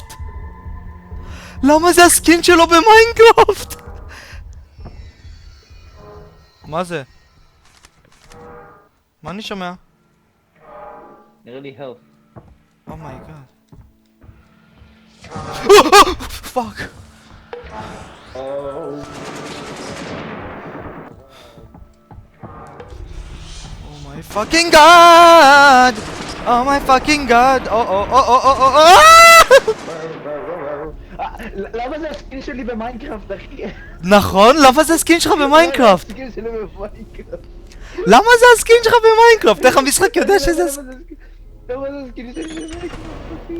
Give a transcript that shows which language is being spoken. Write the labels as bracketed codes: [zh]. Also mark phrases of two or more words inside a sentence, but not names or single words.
[he] למה זה הסקין שלו במיינקראפט? מה זה? מה אני שומע? נראה לי health. [en] Oh my god. Fuck. Oh my fucking god! Oh my fucking god! [he] למה זה הסקין שלי במיינקראפט, אחי? נכון? למה זה הסקין שלך במיינקראפט? הסקין שלי במיינקראפט. למה זה הסקין שלך במיינקראפט? איך המשחק יודע שזה הסקין? למה זה הסקין שלי במיינקראפט, אחי?